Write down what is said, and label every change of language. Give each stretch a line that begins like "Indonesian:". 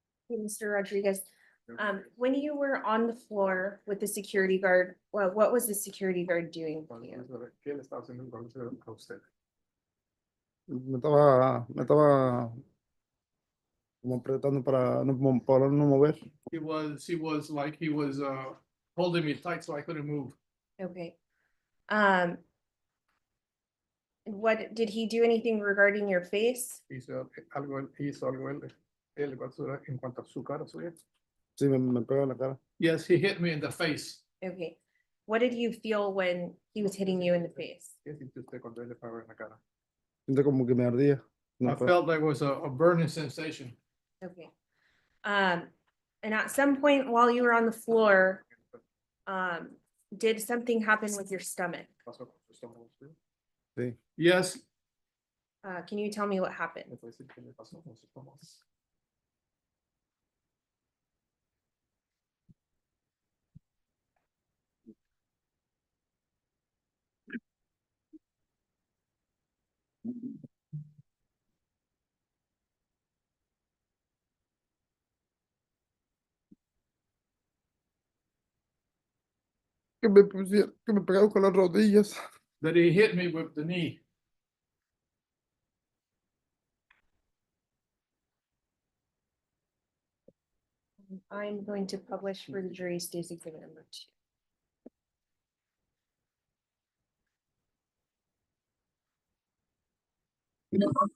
English: Okay, Mr. Rodriguez, when you were on the floor with the security guard, what was the security guard doing for you?
Spanish: ¿Qué le estaba haciendo el profesor a usted? Me estaba como apretando para no mover.
English: He was like, he was holding me tight so I couldn't move. Okay. What, did he do anything regarding your face?
Spanish: Hizo algo él en cuanto a su cara suya. Sí, me pegó en la cara.
English: Yes, he hit me in the face. Okay. What did you feel when he was hitting you in the face?
Spanish: ¿Qué sintió usted cuando él le pegó en la cara? Siento como que me ardía.
English: I felt like it was a burning sensation. Okay. And at some point while you were on the floor, did something happen with your stomach?
Spanish: ¿Pasó con su estómago usted? Sí.
English: Yes. Can you tell me what happened?
Spanish: ¿Me puede decir qué le pasó con su estómago? Que me pegaron con las rodillas.
English: That he hit me with the knee. I'm going to publish for the jury state's exhibit number 2.